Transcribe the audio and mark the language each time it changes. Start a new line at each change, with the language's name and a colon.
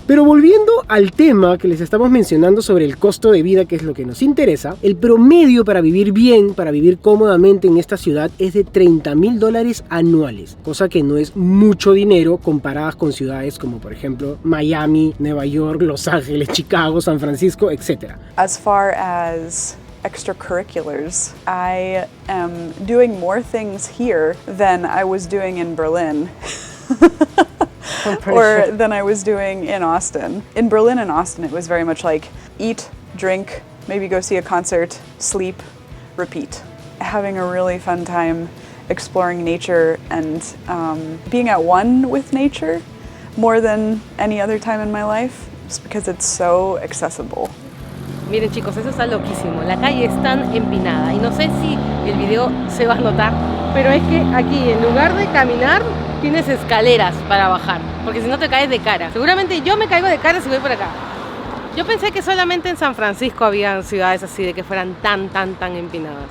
Spanish: Pero volviendo al tema que les estamos mencionando sobre el costo de vida, que es lo que nos interesa, el promedio para vivir bien, para vivir cómodamente en esta ciudad es de $30,000 anuales, cosa que no es mucho dinero comparadas con ciudades como por ejemplo Miami, Nueva York, Los Ángeles, Chicago, San Francisco, etc.
English: As far as extracurriculars, I am doing more things here than I was doing in Berlin. or than I was doing in Austin. In Berlin and Austin, it was very much like eat, drink, maybe go see a concert, sleep, repeat. Having a really fun time exploring nature and being at one with nature more than any other time in my life, just because it's so accessible.
Spanish: Miren chicos, eso está loquísimo. La calle es tan empinada y no sé si el video se va a notar, pero es que aquí en lugar de caminar tienes escaleras para bajar, porque si no te caes de cara. Seguramente yo me caigo de cara si voy por acá. Yo pensé que solamente en San Francisco habían ciudades así de que fueran tan empinadas.